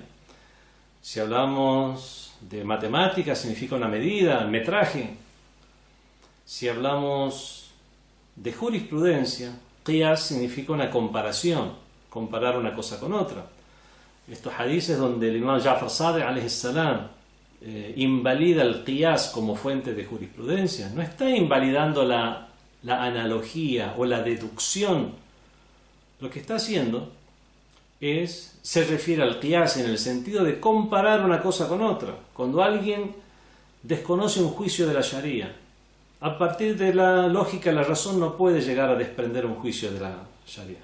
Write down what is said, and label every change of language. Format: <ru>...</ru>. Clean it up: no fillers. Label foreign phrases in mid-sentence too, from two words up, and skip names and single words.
<es>Si hablamos de matemáticas, significa una medida, metraje. Si hablamos de jurisprudencia, qiyas significa una comparación, comparar una cosa con otra. Estos hadices donde el imam Ja'far Sadiq</es> <ar>عليه السلام</ar> <es>invalida el qiyas como fuente de jurisprudencia, no está invalidando la analogía o la deducción. Lo que está haciendo se refiere al qiyas en el sentido de comparar una cosa con otra. Cuando alguien desconoce un juicio de la Sharia, a partir de la lógica, la razón no puede llegar a desprender un juicio de la Sharia.</es>